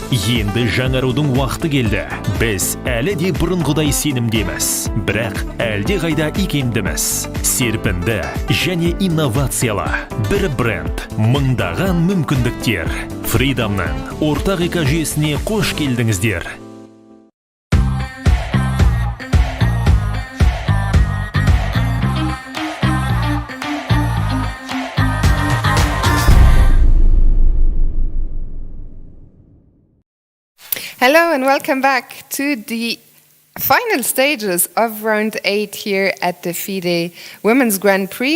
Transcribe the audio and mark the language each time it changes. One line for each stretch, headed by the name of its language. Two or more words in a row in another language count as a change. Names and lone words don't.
Kazakh: Енді жаңарудың уақыты келді. Біз әлі де бұрынғыдай сенімдеміз. Бірақ әлде қайда икемдіміз. Серпінді және инновациялы. Бір бренд, мыңдаған мүмкіндіктер. FIDE-ның ортақ экожүйесіне қош келдіңіздер.
English: Hello and welcome back to the final stages of round 8 here at the FIDE Women's Grand Prix.